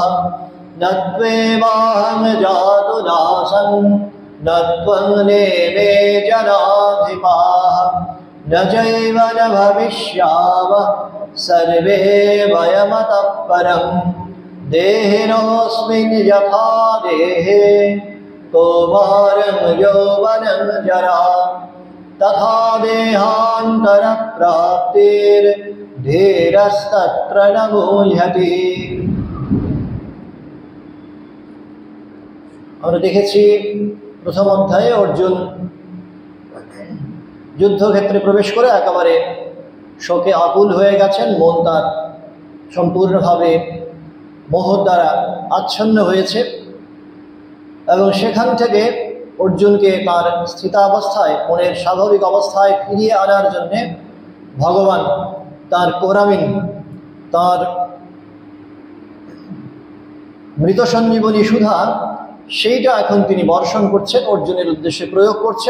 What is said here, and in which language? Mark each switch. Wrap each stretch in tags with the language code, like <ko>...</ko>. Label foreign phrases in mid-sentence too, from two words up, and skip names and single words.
<sa>न त्वेवाहं जातु नासं न त्वं नेमे जनाधिपाः न चैव न भविष्यामः सर्वे वयमतः परम् देहिनोऽस्मिन् यथा देहे कौमारं यौवनं जरा तथा देहान्तरप्राप्तिर्धीरस्तत्र न मुह्यति।</sa> <bn>আমরা দেখেছি প্রথম অধ্যায়ে অর্জুন যুদ্ধক্ষেত্রে প্রবেশ করে একেবারে শোকে আকুল হয়ে গেছেন, মন তার সম্পূর্ণভাবে মোহ দ্বারা আচ্ছন্ন হয়েছে এবং সেখান থেকে অর্জুনকে তার স্থিতাবস্থায়, মনের স্বাভাবিক অবস্থায় ফিরিয়ে আনার জন্যে ভগবান তার কোরামিন, তার মৃত সঞ্জীবনী সুধা, সেইটা এখন তিনি বর্ষণ করছেন, অর্জুনের উদ্দেশ্যে প্রয়োগ করছেন।</bn>